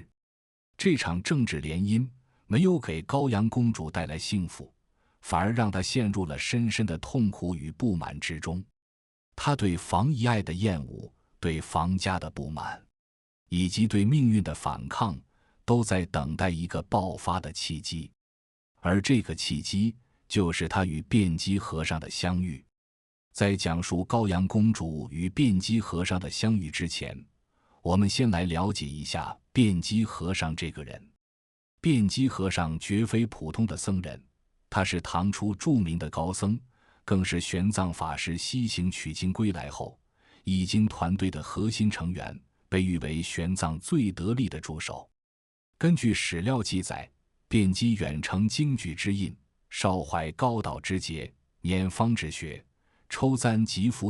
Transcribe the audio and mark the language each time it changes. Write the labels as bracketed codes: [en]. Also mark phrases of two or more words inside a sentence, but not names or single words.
[zh] 這場政治聯姻沒有給高陽公主帶來幸福，反而讓她陷入了深深的痛苦與不滿之中。她對房遺愛的厭惡，對房家的不滿，以及對命運的反抗，都在等待一個爆發的契機。而這個契機，就是她與卞姬和尚的相遇。在講述高陽公主與卞姬和尚的相遇之前，我們先來了解一下卞姬和尚這個人。卞姬和尚絕非普通的僧人，他是唐初著名的高僧，更是玄奘法師西行取經歸來後譯經團隊的核心成員，被譽為玄奘最得力的助手。根據史料記載，卞姬遠承經舉之印，少懷高道之節，拈方志學，抽簪集福。